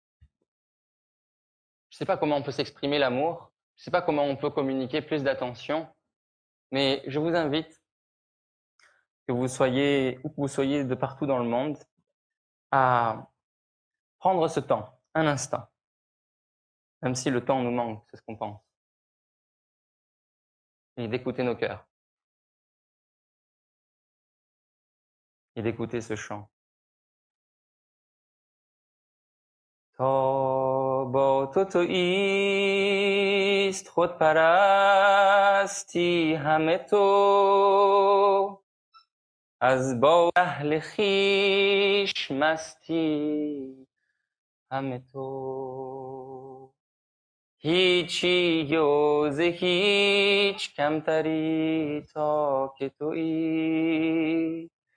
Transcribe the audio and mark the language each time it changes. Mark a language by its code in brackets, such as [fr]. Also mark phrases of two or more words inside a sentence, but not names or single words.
[fr] Je ne sais pas comment on peut s'exprimer l'amour, je ne sais pas comment on peut communiquer plus d'attention, mais je vous invite, que vous soyez où que vous soyez de partout dans le monde, à prendre ce temps, un instant, même si le temps nous manque, c'est ce qu'on pense, et d'écouter nos cœurs, et d'écouter ce chant. [fa] تا با تو ایست خود پرستی همه تو از با اهل خویش مستی همه تو هیچی و ز هیچ کمتری تا که تویی